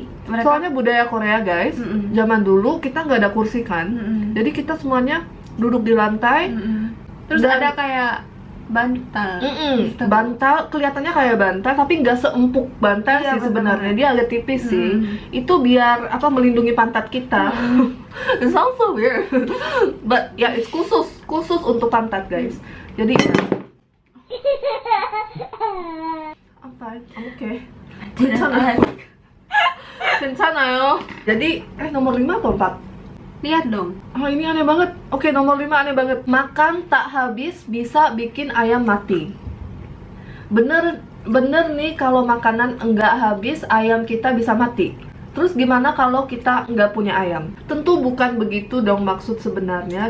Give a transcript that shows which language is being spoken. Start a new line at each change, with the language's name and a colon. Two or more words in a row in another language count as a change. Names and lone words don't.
Indonesian: Soalnya budaya Korea guys, zaman dulu kita nggak ada kursi kan, jadi kita semuanya duduk di lantai. Terus ada kayak bantal. Bantal kelihatannya kayak bantal tapi nggak seempuk bantal sih sebenarnya, dia agak tipis sih. Itu biar apa, melindungi pantat kita.
English: It sounds so weird, but ya it's
Indonesian: khusus untuk pantat
English: guys. Jadi I'm fine, I'm okay.
Korean: 괜찮아요. 괜찮아요.
Indonesian: Jadi nomor 5 atau 4? Lihat dong. Oh ini aneh banget. Oke, nomor 5 aneh banget. Makan tak habis bisa bikin ayam mati. Bener nih, kalau makanan enggak habis ayam kita bisa mati. Terus gimana kalau kita nggak punya ayam? Tentu bukan begitu dong maksud sebenarnya.